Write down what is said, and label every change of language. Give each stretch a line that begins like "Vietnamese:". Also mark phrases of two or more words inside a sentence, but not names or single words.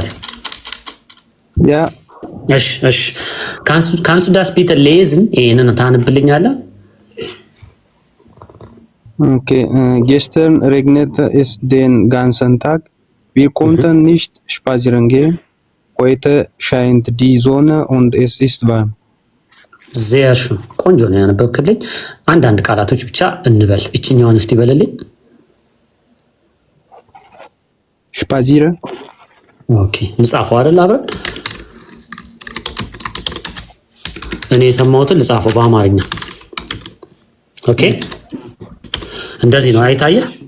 Amharic: ያ እሺ
German: kannst du das bitte lesen
Amharic: ይሄንን ታነብልኛለህ?
German: ኦኬ gestern regnete es den ganzen Tag. Wir konnten nicht spazieren gehen. Heute scheint die Sonne und es ist warm. sehr schön
Amharic: ቆንጆ ነው ያነበብክልኝ። አንዳንድ ቃላቶች ብቻ እንበል። እቺኛውን እስቲ በለልኝ።
German: spazieren
Amharic: ኦኬ ልጻፈው አይደል? አብረን እኔ የሰማሁትን ልጻፈው በአማርኛ። ኦኬ እንደዚህ ነው አይታየህ?